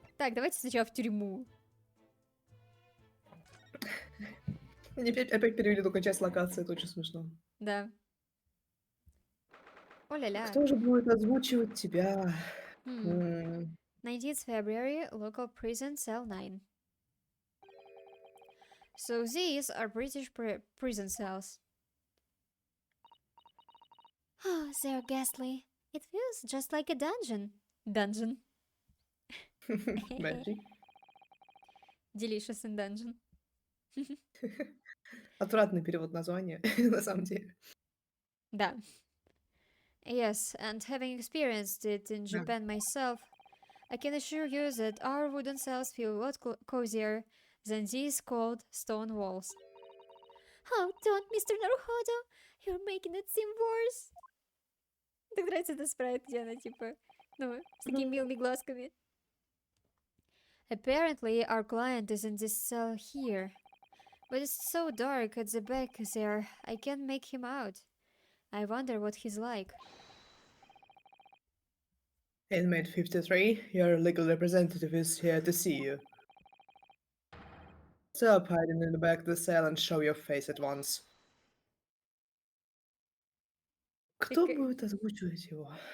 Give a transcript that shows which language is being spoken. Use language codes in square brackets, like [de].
[ru] Так, давайте сначала в тюрьму. Они опять перевели только часть локации, это очень смешно. Да. О-ля-ля. Кто же будет озвучивать тебя? [en] 19th February, local prison, cell 9. So these are British prison cells. Oh, they're ghastly. It feels just like a dungeon. Dungeon. Magic. Delicious in dungeon. [ru] Отвратный перевод названия, на самом деле. Да. [en] Yes, and having experienced it in Japan myself, I can assure you that our wooden cells feel a lot cozier than these cold stone walls. Oh, don't, Mr. Naruhodo! You're making it seem worse! [ru] Так нравится этот спрайт, где она, типа, ну, с такими милыми глазками. [en] Apparently, our client is in this cell here. But it's so dark at the back there, I can't make him out. I wonder what he's like. Inmate 53, your legal representative is here to see you. Stop hiding in the back of the cell and show your face at once. [ru] Кто будет озвучивать его?